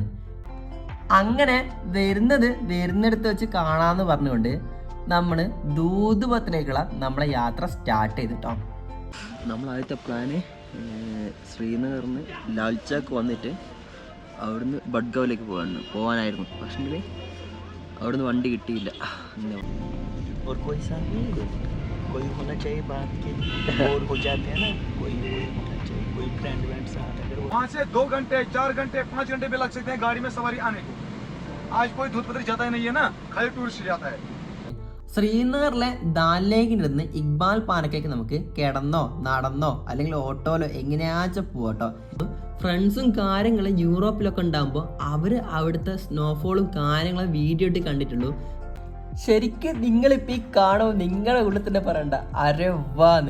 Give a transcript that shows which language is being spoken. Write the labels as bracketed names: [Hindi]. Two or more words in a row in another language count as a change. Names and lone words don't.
[Malayalam] അങ്ങനെ വരുന്നിടത്ത് വെച്ച് കാണാന്ന് പറഞ്ഞുകൊണ്ട് നമ്മൾ ദൂതുപത്രയിലേക്കുള്ള നമ്മളെ യാത്ര സ്റ്റാർട്ട് ചെയ്തിട്ടോ. നമ്മൾ ആദ്യത്തെ പ്ലാന് ശ്രീനഗറിന് ലാൽചാക്ക് വന്നിട്ട് അവിടുന്ന് ബഡ്ഗാവിലേക്ക് പോകാനായിരുന്നു. പക്ഷെങ്കിൽ അവിടുന്ന് വണ്ടി കിട്ടിയില്ല. [Hindi] कोई होना चाहिए बात के बोर हो जाते हैं ना, कोई होना चाहिए, कोई फ्रेंड साथ अगर वहाँ से 2 घंटे 4 घंटे 5 घंटे भी लग सकते हैं गाड़ी में सवारी आने को। आज कोई दूधपत्री जाता ही नहीं है ना, खाली टूरिस्ट जाता है। [Malayalam] ശ്രീനഗറിലെ ദാലിലേക്കിൽ നിന്ന് ഇക്ബാൽ പാർക്കിലേക്ക് നമുക്ക് കിടന്നോ നടന്നോ അല്ലെങ്കിൽ ഓട്ടോയിലോ എങ്ങനെയാച്ച പോവാട്ടോ. ഫ്രണ്ട്സും കാര്യങ്ങളും യൂറോപ്പിലൊക്കെ ഉണ്ടാകുമ്പോൾ അവര് അവിടുത്തെ സ്നോഫോളും കാര്യങ്ങളും വീഡിയോ ഇട്ട് കണ്ടിട്ടുള്ളൂ. ശരിക്കും നിങ്ങളിപ്പോൾ ഈ കാണുമ്പോൾ നിങ്ങളുടെ ഉള്ളിൽ തന്നെ പറയണ്ട അരെ വാന്ന്.